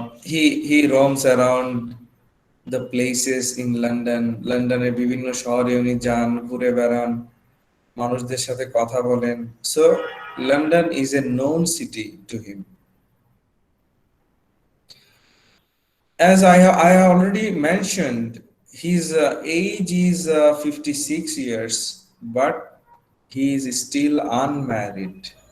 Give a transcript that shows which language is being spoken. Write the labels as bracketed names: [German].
[English] He roams around the places in London. [Bangla] লন্ডনের বিভিন্ন শহরে উনি যান, ঘুরে বেড়ান, মানুষদের সাথে কথা বলেন। So [English] London is a known city to him. As I already mentioned, his age is 56 years, but he is still unmarried.